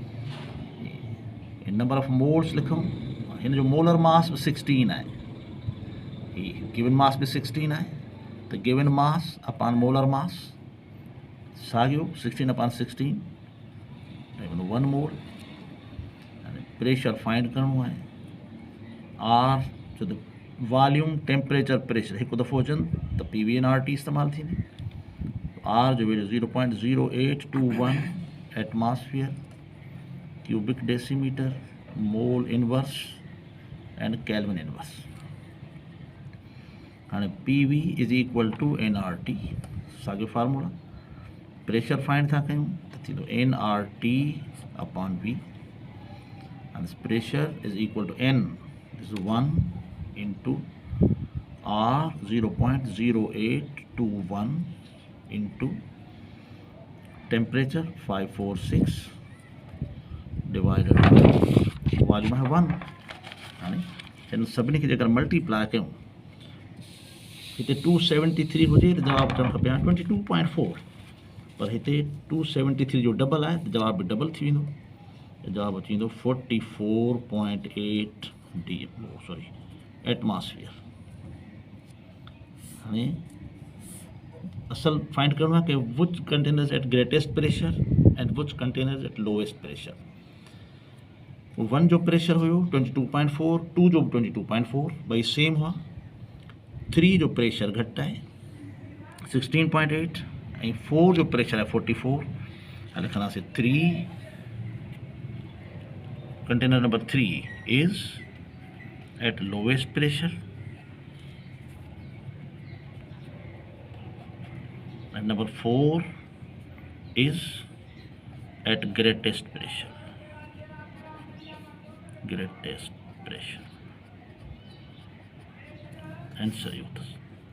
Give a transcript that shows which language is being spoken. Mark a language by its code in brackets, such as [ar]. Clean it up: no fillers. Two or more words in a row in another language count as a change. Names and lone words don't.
[en] number of moles [sd] लिखूं, हिन जो [en] molar mass [sd] 16 है, [en] given mass [sd] भी 16 है, तो [en] given mass upon molar mass [sd] साॻियो 16/16 1 मोल। प्रेशर फाइंड करणो है, आर जो वॉल्यूम टेम्परेचर प्रेशर एक दफ़ो अचनि तो PV nRT इस्तेमाल थींदी, आर जो वैल्यू 0.0821 [en] atmosphere cubic decimetre mole inverse and kelvin inverse. हाँ PV is equal to nRT, [sd] साॻियो फार्मूला। प्रेशर फाइंड था कयूं तो थींदो [en] nRT upon V, and this pressure is equal to N, this is 1 into R 0.0821 into temperature 546 divided by [sd] वॉल्यूम है 1। हाणे इन सभिनी खे जेकर मल्टीप्लाई कयूं, हिते 273 हुजे तो जवाब अचणु खपे 22.4, पर हिते 273 जो डबल आहे तो जवाब भी डबल थी वेंदो, जवाब अची वेंदो 44.8 एटमॉस्फेयर। हाणे असल फाइंड करणो आहे कि [en] which containers at greatest pressure and which containers at lowest pressure. [sd] 1 जो प्रेशर हुयो 22.4, 2 जो 22.4, भाई सेम हुआ। 3 जो प्रेशर घट है 16.8 ऐं 4 जो प्रेशर है 44। [ur] لکھنا سے [en] 3 container number 3 is at lowest pressure and number 4 is at greatest pressure. greatest pressure. Answer, youths.